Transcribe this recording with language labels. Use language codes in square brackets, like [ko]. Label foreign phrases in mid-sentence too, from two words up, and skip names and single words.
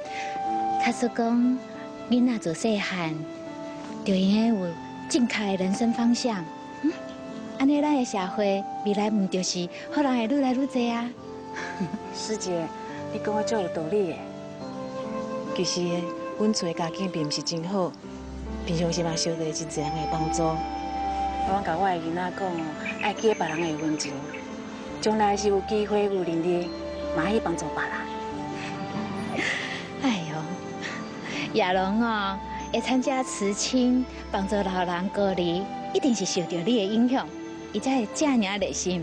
[nan] 假使讲囡仔自细汉就应该有正确的人生方向，安尼咱的社会未来唔就是好人会愈来愈多啊？师姐，你讲我足有道理的。其实，阮厝的家境并唔是真好。平常时嘛，受到真侪人的帮助。我甲我的囡仔讲哦，爱记别人的恩情，将来是有机会、有能力，嘛爱去帮助别人。哎呦，亚龙哦，会参加慈青，帮助老人高龄，一定是受到你的影响，伊才会这样热心。